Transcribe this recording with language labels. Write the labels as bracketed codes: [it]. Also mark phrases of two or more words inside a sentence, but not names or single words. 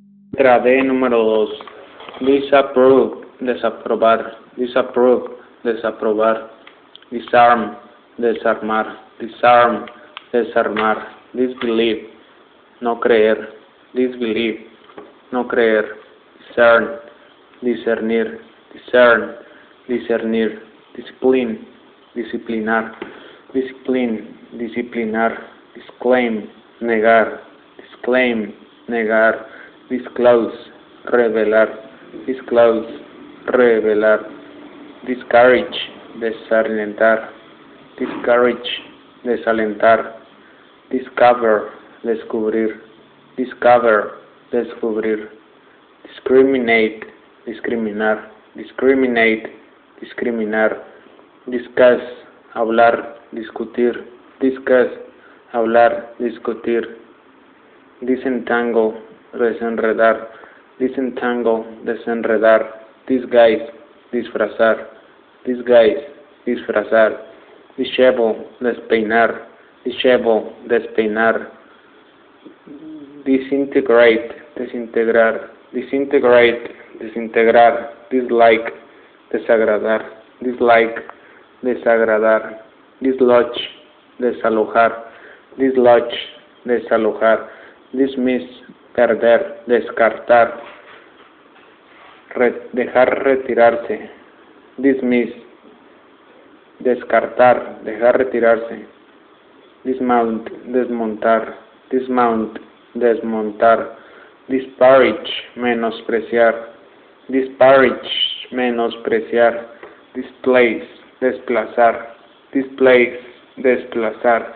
[es] Letra D número 2. Disapprove, desaprobar. Disapprove, desaprobar. Disarm, desarmar. Disarm, desarmar. [en] Disbelieve, [es] no creer. Disbelieve, no creer. Discern, discernir. Discern, discernir. Discipline, disciplinar. Discipline, disciplinar. [en] Disclaim, [es] negar. Disclaim, negar. Disclose, revelar. Disclose, revelar. Discourage, desalentar. Discourage, desalentar. Discover, descubrir. Discover, descubrir. Discriminate, discriminar. Discriminate, discriminar. [en] Discuss, [es] hablar, discutir. Discuss, hablar, discutir. Disentangle, desenredar. Disentangle, desenredar. Disguise, disfrazar. Disguise, disfrazar. Dishevel, despeinar. Dishevel, despeinar. Disintegrate, desintegrar. Disintegrate, desintegrar. Dislike, desagradar. Dislike, desagradar. Dislodge, desalojar. Dislodge, desalojar. [en] Dismiss, [es] perder, descartar. Dejar retirarse. Dismiss, descartar, dejar retirarse. Dismount, desmontar. Dismount, desmontar. Disparage, menospreciar. Disparage, menospreciar. Displace, desplazar. Displace, desplazar.